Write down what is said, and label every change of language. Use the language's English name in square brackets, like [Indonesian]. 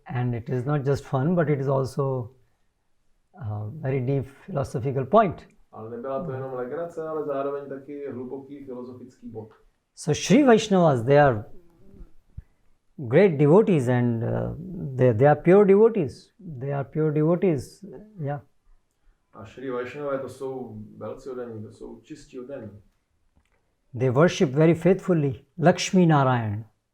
[English] And it is not just fun, but it is also a very deep philosophical point. [Czech] Ale nebyla to jenom legrace, ale zároveň taky hluboký filozofický bod. [English] So Sri Vaishnavas, they are great devotees and they are pure devotees. They are pure devotees, yeah. [Czech] A Sri Vaishnava, to jsou velcí oddaní, to jsou čistí oddaní. [English] They worship very faithfully Lakshmi Narayan.